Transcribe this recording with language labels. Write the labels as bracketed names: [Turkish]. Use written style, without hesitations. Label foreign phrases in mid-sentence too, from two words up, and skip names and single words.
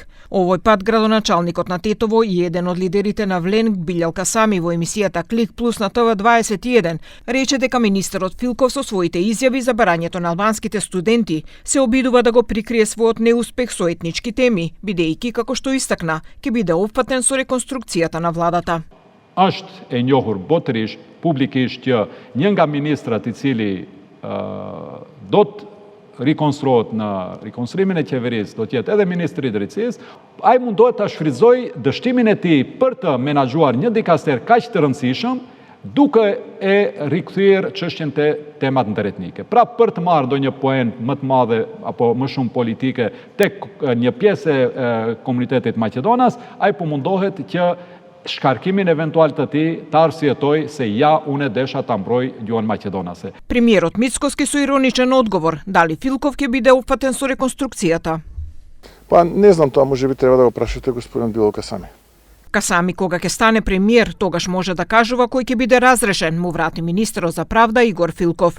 [Macedonian] Овој пат градоначалникот на Тетово и еден од лидерите на Влен Билјал Касами во емисијата Клик Плюс на ТВ21 рече дека министерот Филков со своите изјави за барањето на албанските студенти се обидува да го прикрие својот неуспех со етнички теми, бидејќи како што истакна, ќе биде опфатен со реконструкцијата на владата. [Albanian] Është e njohur botërisht, publikisht që një nga ministrat I cili do të rikonstruohet në rikonstruimin e qeverisë, do të jetë edhe ministri I drejtësisë, ai mundohet ta shfrytëzojë dështimin e tij për të menaxhuar një dikaster kaq të rëndësishëm, duke e rikthyer çështjen te temat ndërretnike. Pra për të marrë ndonjë poen më të madhe apo më shumë politike tek një pjesë e komunitetit Maqedonas, ai po mundohet që shkarkimin eventual të tij ta arsyetoj se ja unë desha ta mbroj gjuhën maqedonase. [Macedonian] Премиерот Мицкоски со ироничен одговор, дали Филков ќе биде опфатен со реконструкцијата. Па не знам, тоа можеби треба да го прашате господин Билјал Касами. Касами кога ќе стане премиер, тогаш може да кажува кој ќе биде разрешен, му врати министерот за правда Игор Филков.